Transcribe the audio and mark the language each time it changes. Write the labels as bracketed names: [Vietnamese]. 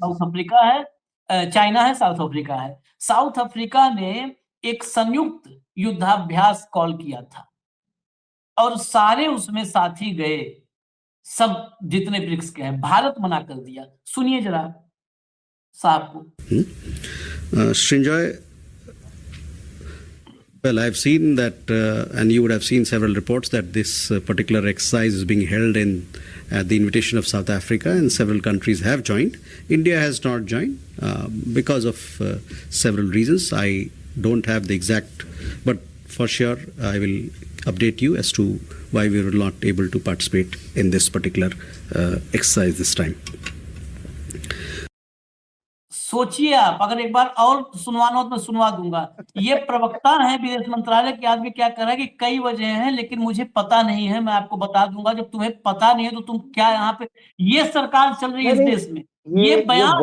[Hindi] South से। Africa है, China है, साउथ अफ्रीका है। साउथ अफ्रीका ने एक संयुक्त युद्धाभ्यास कॉल किया था और सारे उसमें साथी गए, सब जितने ब्रिक्स के हैं। भारत मना कर दिया। सुनिए जरा साहब को। [English] Srinjoy, well, I've seen that, and you would have seen several reports that this particular exercise is being held in at the invitation of South Africa, and several countries have joined. India has not joined because of several reasons. I don't have the exact, but for sure I will update you as to why we were not able to participate in this particular exercise this time. [Hindi] सोचिए आप, अगर एक बार और सुनवाना हो तो मैं सुनवा दूंगा। ये प्रवक्ता है विदेश मंत्रालय के आदमी क्या कर रहा है कि कई वजह हैं लेकिन मुझे पता नहीं है, मैं आपको बता दूंगा। जब तुम्हें पता नहीं है तो तुम क्या यहाँ पे, ये सरकार चल रही है इस नहीं, देश में। ये ये बयान